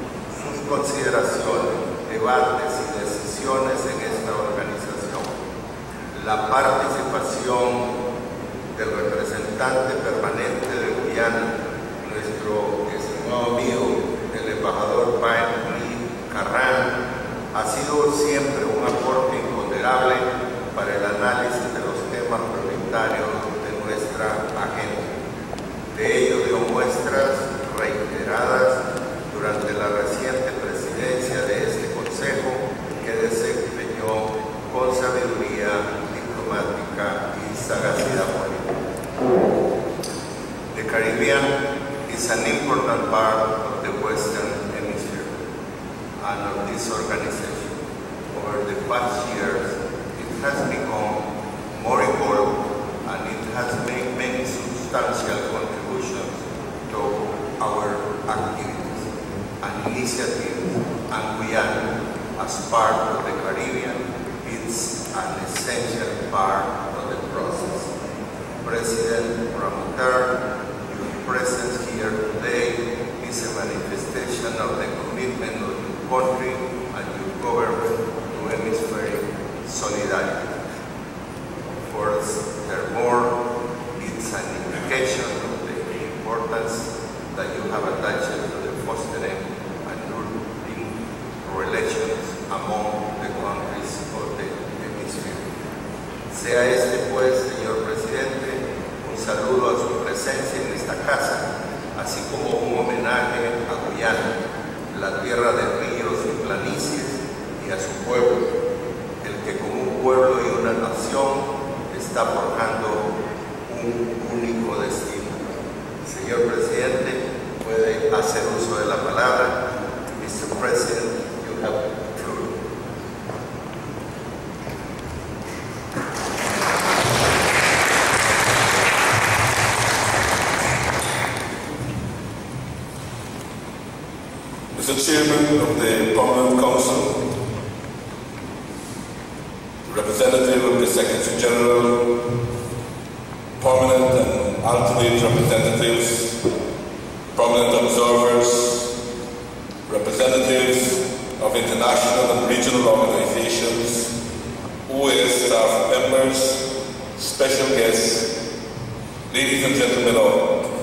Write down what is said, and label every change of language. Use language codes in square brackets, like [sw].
[es] Sus consideraciones, debates y decisiones en esta organización, la participación del representante permanente de Guyana, nuestro estimado amigo, el embajador Carrán, ha sido siempre un aporte imponderable para el análisis de los temas prioritarios de nuestra agenda. De ello dio muestras reiteradas durante la reciente presidencia de este Consejo, que desempeñó con sabiduría diplomática y sagacidad política. [en] The Caribbean is an important part of the Western Hemisphere and of this organization. Over the past years, it has become more involved and it has made many substantial contributions to our activities and initiatives, and Guyana, as part of the Caribbean, is an essential part of the process. President Ramotar, your presence here today is a manifestation of the commitment of your country and your government to hemispheric solidarity. Furthermore, it's an indication of the importance that you have attached to the fostering and nurturing relations among the countries of the hemisphere. [es] Sea este, pues, señor presidente, un saludo a su presencia en esta casa, así como un homenaje a Guyana, la tierra de ríos y planicies, y a su pueblo, el que como un pueblo y una nación está forjando un único destino. Señor presidente, puede hacer uso de la palabra. [en] Mr. President, you have the floor. Mr. Chairman of the Permanent Council, representative of the Secretary General, permanent and alternate representatives, prominent observers, representatives of international and regional organizations, OAS staff members, special guests, ladies and gentlemen all.